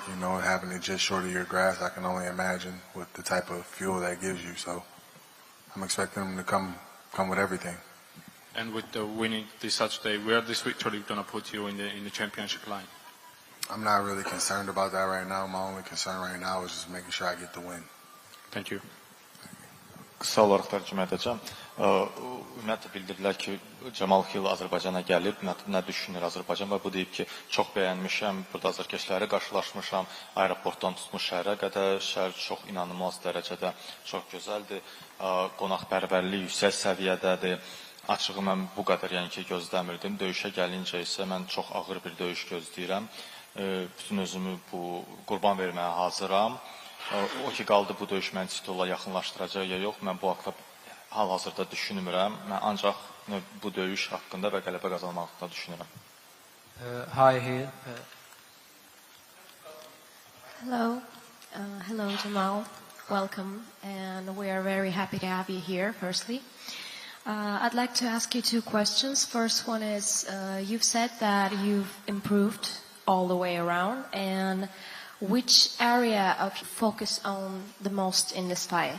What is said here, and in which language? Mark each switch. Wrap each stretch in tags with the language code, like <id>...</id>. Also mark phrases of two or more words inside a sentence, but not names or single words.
<en>Having it just short of your grasp, I can only imagine with the type of fuel that gives you. So I'm expecting him to come with everything. And with the winning this Saturday, where this victory going to put you in the championship line? I'm not really concerned about that right now. My only concern right now is just making sure I get the win. Thank you.</en> <az>Qısa olaraq tərcümə edəcəm. Ümumiyyətlə bildirdilər ki, Camal Hill Azərbaycana gəlib, nə düşünür Azərbaycan və bu deyib ki, çox bəyənmişəm, burada azərkeşləri qarşılaşmışam, aeroportdan tutmuş şəhərə qədər, şəhər çox inanılmaz dərəcədə çox gözəldir, qonaqpərvərlik yüksək səviyyədədir. Açığı mən bu qədər gözləmirdim. Döyüşə gəlincə isə mən çox ağır bir döyüş gözləyirəm. Bütün özümü qurban verməyə hazıram. O ki qaldı bu döyüş məni titula yaxınlaşdıracaq ya yox, mən bu haqda hal-hazırda düşünmürəm. Mən ancaq bu döyüş haqqında və qələbə qazanmaq haqqında düşünürəm.</az> <en>Hi here. Hello Jamal. Welcome, and we are very happy to have you here, firstly. I'd like to ask you two questions. First one is, you've said that you've improved all the way around, and which area of you focus on the most in this fight?</en>